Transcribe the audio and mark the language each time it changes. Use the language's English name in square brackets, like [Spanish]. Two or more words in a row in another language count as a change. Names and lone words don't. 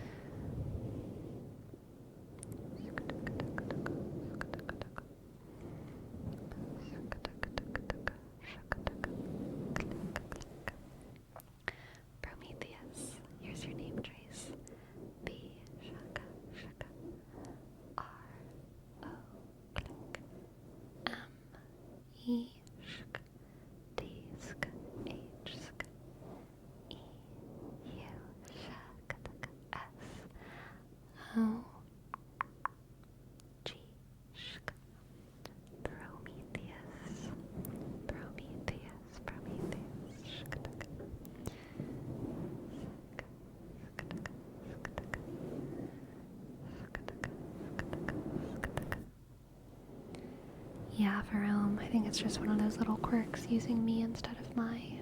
[English] Prometheus, here's your name trace. B shaka shaka R O click M E shk D sk H sk E U shak S O G shk Prometheus Prometheus Prometheus shk Yeah, for I think it's just one of those little quirks using me instead of my.